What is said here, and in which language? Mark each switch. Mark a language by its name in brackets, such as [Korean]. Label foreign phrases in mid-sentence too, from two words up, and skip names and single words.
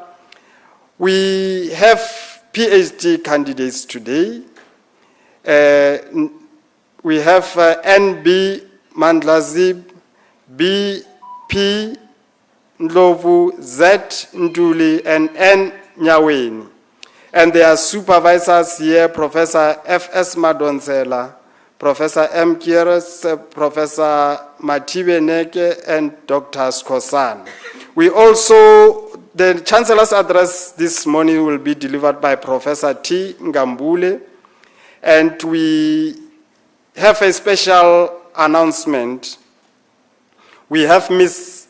[English] We have PhD candidates today. We have N.B. Mandlazib, B.P. Ndlovu, Z. Nduli, and N. Nyaweni. And their supervisors here, Professor F.S. Madonsela, Professor M. Kieres, Professor Matibe Neke, and Dr. Skosan. We also, the Chancellor's address this morning will be delivered by Professor T. Ngambule, and we have a special announcement. We have Ms.